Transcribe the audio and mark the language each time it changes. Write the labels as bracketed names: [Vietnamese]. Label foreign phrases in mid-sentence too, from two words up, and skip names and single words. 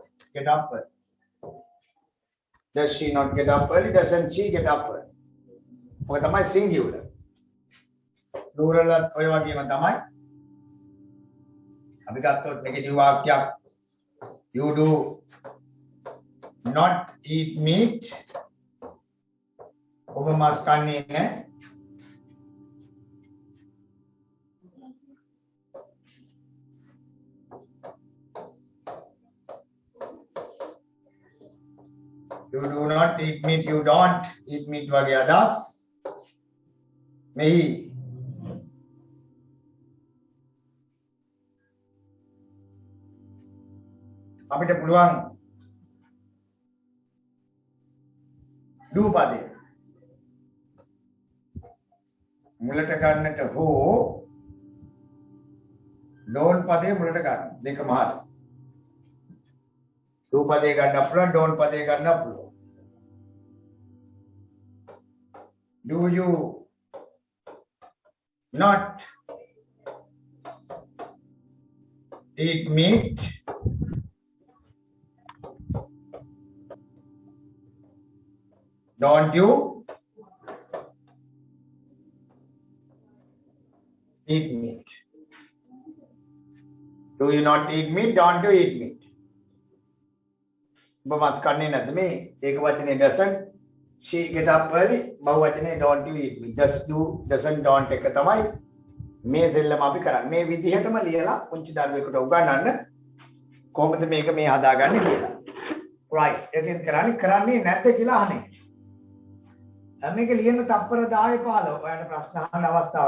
[English] get up early? Does she not get up early? Doesn't she get up early? [Sinhala] මොකද තමයි singular. plural එකත් ඔය වගේම තමයි. අපි ගත්තොත් negative වාක්‍යයක් [English] you do not eat meat. [Sinhala] ඔබ මාස් කන්නේ නැහැ. [English] You do not eat meat, you don't eat meat [Sinhala] වගේ අදහස්. මෙහි අපිට පුළුවන් do පදේ මුලට ගන්නට හෝ don't පදේ මුලට ගන්න දෙකම හරි. do පදේ ගන්න පුළුවන් don't පදේ ගන්න පුළුවන්. [English] Do you not eat meat? Don't you eat meat? Do you not eat meat? Don't you eat meat? [Sinhala] ඔබ මාස් කන්නේ නැද්ද? මේ ඒක වචනේ [English] doesn't she get up early [Sinhala] බහුව වචනේ [English] don't you eat meat. Just do doesn't don't [Sinhala] එක තමයි මේ සෙල්ලම අපි කරන්නේ. මේ විදිහටම ලියලා පුංචි දරුවෙකුට උගන්වන්න කොහොමද මේක මේ හදාගන්නේ කියලා. right. ඒකෙන් කරන්නේ නැද්ද කියලා අහන්නේ. මේක ලියන්න තප්පර 10 15 ඔයාලට ප්‍රශ්න අහන්න අවස්ථාව.